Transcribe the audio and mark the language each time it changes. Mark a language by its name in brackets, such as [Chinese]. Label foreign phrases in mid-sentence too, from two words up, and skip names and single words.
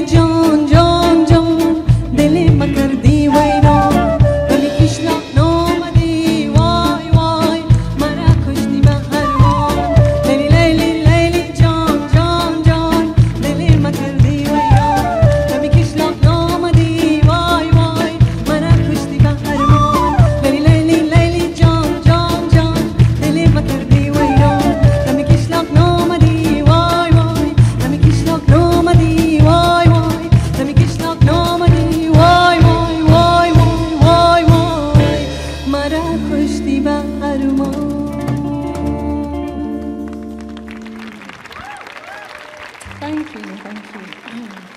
[Persian] جان جان جان دل ما کردی ویران گلی کشلاق نامدی وای وای مرا کشتی به خرمان لیلی لیلی لیلی جان جان جان دل ما کردی ویران گلی کشلاق نامدی وای وای مرا کشتی به خرمان لیلی لیلی لیلی جان جان جان دل ما کردی ویران گلی کشلاق نامدی وای وای گلی کشلاق نامدی وای وای گلی کشلاق نامدی وای وای وای وای وای وای مرا کشتی به خرمان. [English] Thank you, thank you.